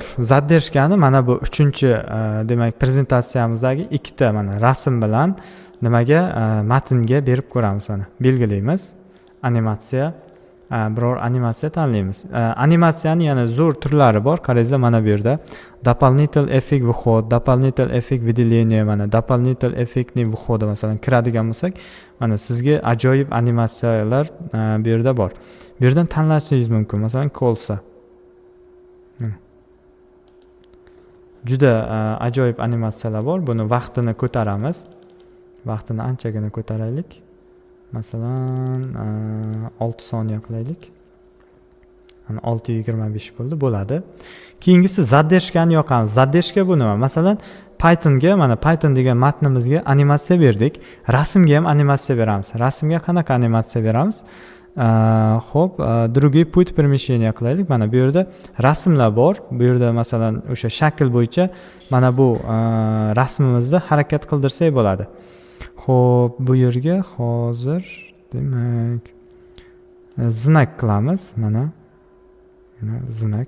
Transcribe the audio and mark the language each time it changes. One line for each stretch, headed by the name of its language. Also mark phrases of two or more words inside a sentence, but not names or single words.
Uzbek: Zadержkani mana bu 3-demak prezentatsiyamizdagi ikkita mana rasm bilan nimaga matnga berib ko'ramiz mana. Belgilaymiz. Animatsiya biror animatsiya tanlaymiz. Animatsiyani yana zo'r turlari bor. Qarangizlar, mana bu yerda
Russian: дополнительный эффект выход, дополнительный эффект выделение,
Uzbek: mana
Russian: дополнительный эффектный выхода
Uzbek: masalan kiradigan bo'lsak, mana sizga ajoyib animatsiyalar bu yerda bor. Bu yerdan tanlashingiz mumkin. Masalan, kolsa. Juda ajoyib animatsiyalar bor. Buni vaqtini ko'taramiz. Vaqtini anchagina ko'taraylik. Masalan, 6 soniya qilaylik. Mana 6:25 bo'ldi, bo'ladi. Keyingisi задержкani yoqamiz. Задержка bu nima? Masalan, Pythonga, mana Python degan matnimizga animatsiya berdik. Rasmga ham animatsiya beramiz. Rasmga qanaqa animatsiya beramiz? Xo'p,
Russian: другой путь перемещения qilaylik.
Uzbek: Mana bu yerda rasmlar bor. Bu yerda masalan o'sha shakl bo'yicha mana bu rasmimizni harakat qildirsak bo'ladi. Xo'p, bu yerga hozir demak znak qilamiz. Mana znak.